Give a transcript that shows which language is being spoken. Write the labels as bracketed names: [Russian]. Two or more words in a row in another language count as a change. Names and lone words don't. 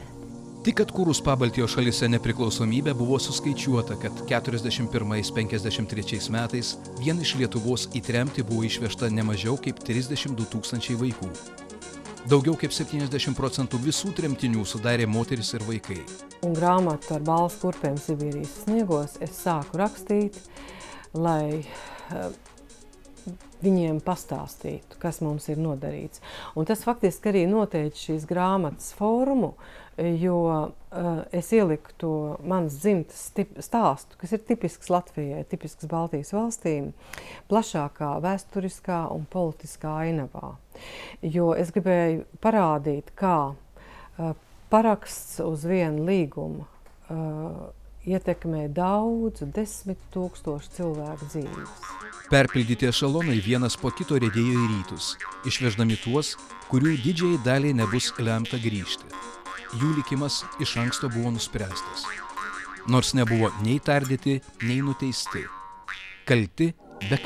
[Lithuanian] Tik atkūrus Pabaltijo šalyse nepriklausomybę buvo suskaičiuota, kad 41-53 metais vien iš Lietuvos į tremtį buvo išvežta ne mažiau kaip 32 000 vaikų. Daugiau kaip 70% visų tremtinių sudarė moteris ir vaikai. [Latvian] Un grāmatu ar balsu kurpēm Sibīrijas sniegos es sāku rakstīt, lai viņiem pastāstītu, kas mums ir nodarīts. Un tas faktiski arī noteica šīs grāmatas formu, jo es ieliku to manas dzimtas stāstu, kas ir tipisks Latvijai, tipisks Baltijas valstīm, plašākā vēsturiskā un politiskā ainavā. Jo es gribēju parādīt, kā paraksts uz vienu līgumu ietekmē daudzu 10 000 cilvēku dzīves. [Lithuanian] Perpildyti ešalonai vienas po kito riedėjo į rytus, išveždami tuos, kurių didžiai daliai nebus lemta grįžti. Jų likimas iš anksto buvo nuspręstas. Nors nebuvo nei tardyti, nei nuteisti. Kalti be kaltės.